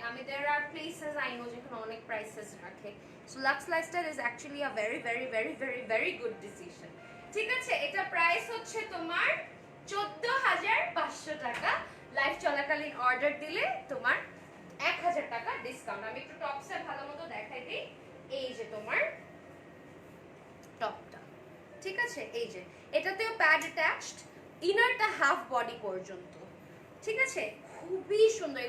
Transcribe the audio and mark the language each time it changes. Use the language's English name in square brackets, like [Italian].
[Bangla] আমি [English] there are places I know [Bangla] যেখানে অনেক প্রাইসেস রাখে। [English] So Lux Lifestyle is actually a very very very very very good decision, [Bangla] ঠিক আছে? এটা প্রাইস হচ্ছে তোমার 14,500 টাকা। লাইভ চলাকালীন অর্ডার দিলে তোমার 1,000 টাকা ডিসকাউন্ট। আমি একটু টপসে ভালো মতো দেখাই দিই। এই যে তোমার টপটা, ঠিক আছে, এই যে এটাতেও প্যাড অ্যাটাচড, ইনারটা হাফ বডি পর্যন্ত, ঠিক আছে, খুবই সুন্দর।